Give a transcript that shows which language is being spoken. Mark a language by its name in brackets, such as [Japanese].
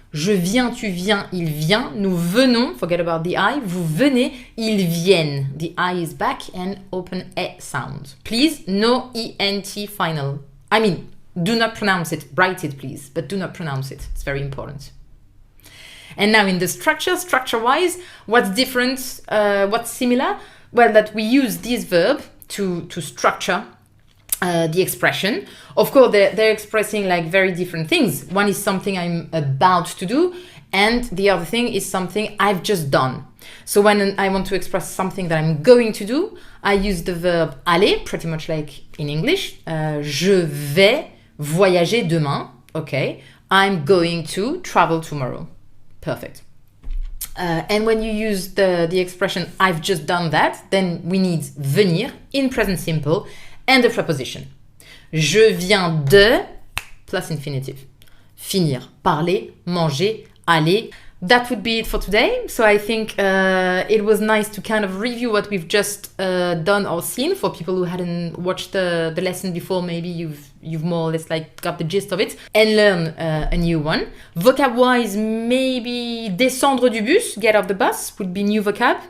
[French] Je viens, tu viens, il vient. Nous venons, [English] forget about the I. [French] Vous venez, ils viennent. [English] The I is back and open A sound. Please, no ENT final. I mean, do not pronounce it. Write it, please, but do not pronounce it. It's very important. And now in the structure-wise, what's different, what's similar? Well, that we use this verb to structure the expression. Of course, they're expressing like very different things. One is something I'm about to do, and the other thing is something I've just done. So when I want to express something that I'm going to do, I use the verb aller, pretty much like in English. [French] Je vais voyager demain. Okay. [English] I'm going to travel tomorrow. Perfect. And when you use the expression I've just done that, then we need venir in present simple and the preposition. [French] Je viens de plus infinitive. Finir, parler, manger, aller. [English] That would be it for today. So I think it was nice to kind of review what we've just done or seen. For people who hadn't watched the lesson before, maybe you've more or less like got the gist of it, and learn a new one. Vocab-wise, maybe [French] descendre du bus, [English] get off the bus, would be new vocab.